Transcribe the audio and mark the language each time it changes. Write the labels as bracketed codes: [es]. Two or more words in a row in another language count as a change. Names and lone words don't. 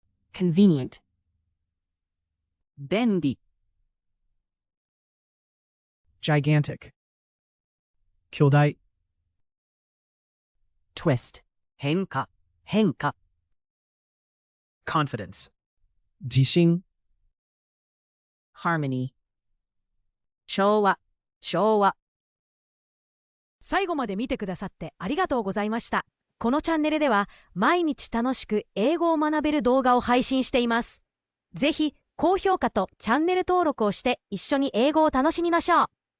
[en] convenient, 便利 gigantic, 巨大 twist, 変化 confidence, 自信 harmony, [ja] 調和最後まで見てくださってありがとうございました。このチャンネルでは毎日楽しく英語を学べる動画を配信しています。ぜひ高評価とチャンネル登録をして一緒に英語を楽しみましょう。